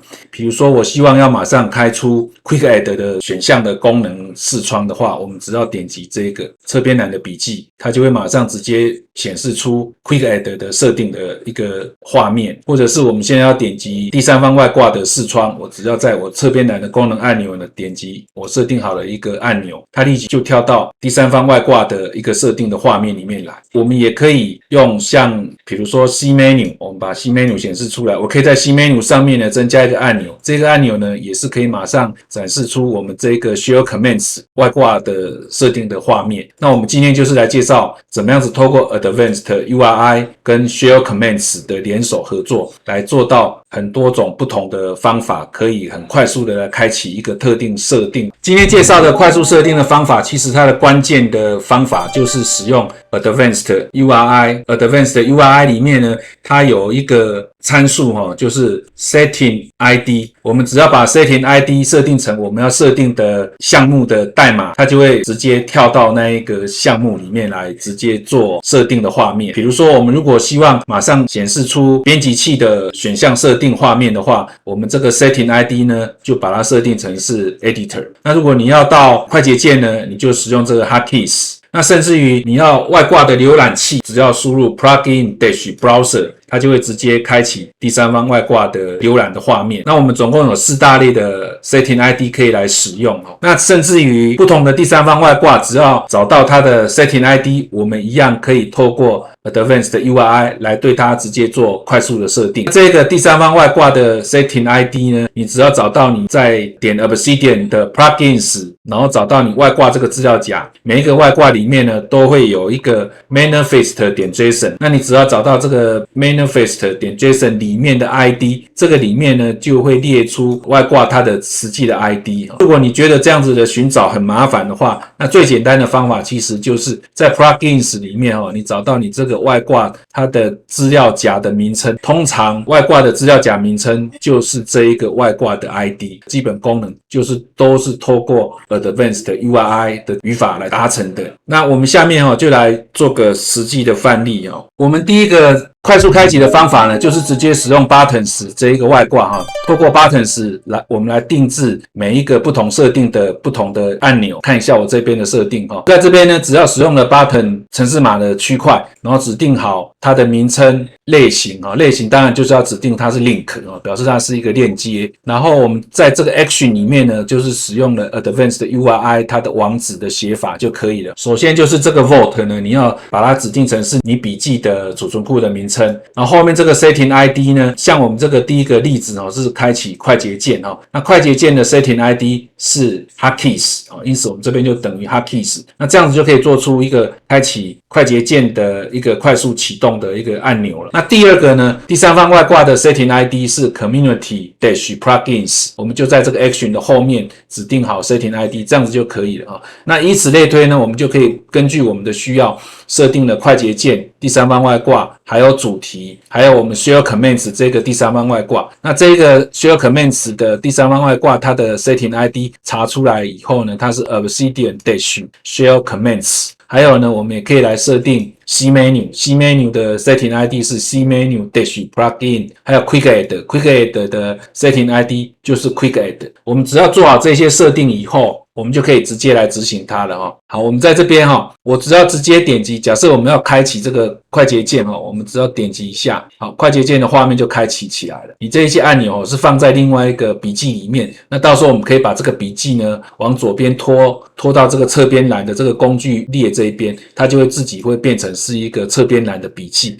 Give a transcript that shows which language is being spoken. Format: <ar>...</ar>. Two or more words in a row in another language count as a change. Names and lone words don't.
<zh>比如說我希望要馬上開出 Quick Add 的選項的功能視窗的話，我們只要點擊這個側邊欄的筆記，它就會馬上直接顯示出 Quick Add 的設定的一個畫面。或者是我們現在要點擊第三方外掛的視窗，我只要在我側邊欄的功能按鈕呢點擊我設定好的一個按鈕，它立即就跳到第三方外掛的一個設定的畫面裡面來。我們也可以用像比如說 C Menu，我們把 C Menu 顯示出来，我可以在 C Menu 上面呢增加一個按钮，這個按钮呢也是可以馬上展示出我們這個 Shell Commands 外掛的設定的畫面。那我們今天就是來介紹怎麼樣子透過 Advanced URI 跟 Shell Commands 的聯手合作，來做到很多種不同的方法，可以很快速的來開啟一個特定設定。今天介紹的快速設定的方法，其實它的關鍵的方法就是使用 Advanced URI。Advanced URI 裡面呢，它有一個參數就是</zh> <en>Setting ID。</en> <zh>我們只要把</zh> <en>Setting ID</en> <zh>設定成我們要設定的項目的代碼，它就會直接跳到那一個項目裡面來，直接做設定的畫面。比如說，我們如果希望馬上顯示出編輯器的選項設定畫面的話，我們這個</zh> <en>Setting ID</en> <zh>呢，就把它設定成是 Editor。那如果你要到快捷鍵呢，你就使用這個 Hotkeys。那甚至於你要外掛的瀏覽器，只要輸入 Plugin-Browser， 它就會直接開啟第三方外掛的瀏覽的畫面。那我們總共有4大類的</zh> <en>Setting ID</en> <zh>可以來使用。那甚至於不同的第三方外掛，只要找到它的</zh> <en>Setting ID，</en> <zh>我們一樣可以透過 Advanced URI 來對它直接做快速的設定。這個第三方外掛的</zh> <en>Setting ID</en> <zh>呢，你只要找到你在點 Obsidian 的 Plugins，然後找到你外掛這個資料夾，每一個外掛裡面呢都會有一個 manifest.json。那你只要找到這個 manifest.json 裡面的 ID，這個裡面呢就會列出外掛它的實際的 ID。如果你覺得這樣子的尋找很麻煩的話，那最簡單的方法其實就是在 Plugins 裡面你找到你這個外掛它的資料夾的名稱，通常外掛的資料夾名稱就是這一個外掛的 ID。基本功能就是都是透過 Advanced URI 的語法來達成的。那我們下面就來做個實際的範例。我們第一個快速開啟的方法呢，就是直接使用 Buttons 這一個外掛透過 Buttons 來，我們來定制每一個不同設定的不同的按鈕。看一下我這邊的設定在這邊呢，只要使用了 Button 程式碼的區塊，然後指定好它的名稱、類型類型當然就是要指定它是 Link 表示它是一個鏈接。然後我們在這個 Action 裡面呢，就是使用了 Advanced URI 它的網址的寫法就可以了。首先就是这個 Vault 呢，你要把它指定成是你筆記的儲存庫的名稱。然後後面這個</zh> <en>Setting ID</en> <zh>呢，像我們這個第一個例子是開啟快捷鍵那快捷鍵的</zh> <en>Setting ID</en> <zh>是 Hotkeys 因此我們這邊就等於 Hotkeys。那這樣子就可以做出一個開啟快捷鍵的一個快速啟動的一個按鈕了。那第二個呢，第三方外掛的</zh> <en>Setting ID</en> <zh>是 Community-Plugins，我們就在這個 Action 的後面指定好</zh> <en>Setting ID，</en> <zh>這樣子就可以了那以此類推呢，我們就可以根據我們的需要設定了快捷鍵、第三方外掛，還有主題，還有我們 Shell Commands 這個第三方外掛。那這個 Shell Commands 的第三方外掛，它的</zh> <en>Setting ID</en> <zh>查出來以後呢，它是 Obsidian-Shell Commands。还有呢，我们也可以来設定 C Menu 的</zh> <en>Setting ID</en> <zh>是 C Menu-Plugin， 還有 Quick Add 的</zh> <en>Setting ID</en> <zh>就是 Quick Add。我們只要做好這些設定以後， 我們就可以直接來執行它了哈。好，我們在這邊哈，我只要直接點擊，假設我們要開啟這個快捷鍵哈，我們只要點擊一下，好，快捷鍵的畫面就開啟起來了。你這一些按钮是放在另外一個筆記裡面，那到時候我們可以把這個筆記呢往左邊拖到這個側邊欄的這個工具列這一邊，它就會自己會變成是一個側邊欄的筆記。</zh>